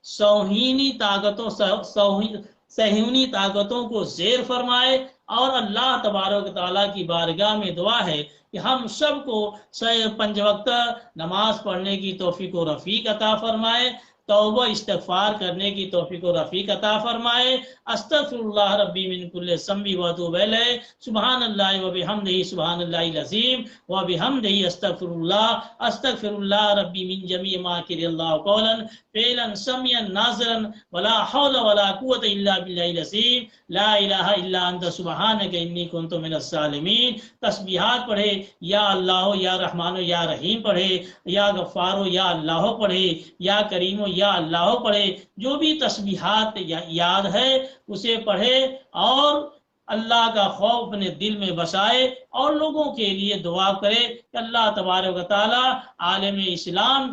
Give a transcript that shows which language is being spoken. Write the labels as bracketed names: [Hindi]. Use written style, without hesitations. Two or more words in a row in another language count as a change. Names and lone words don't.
[Urdu] صہیونی طاقتوں کو زیر فرمائے، اور [Arabic] اللہ تبارک و تعالیٰ [Urdu] کی بارگاہ میں دعا ہے کہ ہم سب کو 5 وقت نماز پڑھنے کی توفیق و رفیق عطا فرمائے، توبہ استغفار کرنے کی توفیق و رفیق عطا فرمائے۔ [Arabic] استغفر اللہ ربی من کل ذنب و اتوب الیہ، سبحان اللہ و بحمدہ، سبحان اللہ العظیم و بحمدہ، استغفر اللہ ربی من جمیع ما کر اللہ قولا فعلا سمعا ناظرا ولا حول ولا قوة الا باللہ العظیم، لا الہ الا انت سبحانک انی کنت من الظالمین۔ [Urdu] تسبیحات پڑھے، [Arabic] یا اللہ یا رحمان یا رحیم [Urdu] پڑھے، [Arabic] یا غفار یا اللہ [Urdu] پڑھے، [Arabic] یا کریم یا اللہ [Urdu] پڑھے، جو بھی تسبیحات یاد ہے اسے پڑھے، اور اللہ کا خوف اپنے دل میں بسائے، اور لوگوں کے لیے دعا کرے کہ [Arabic] اللہ تبارک و تعالی [Urdu] عالم اسلام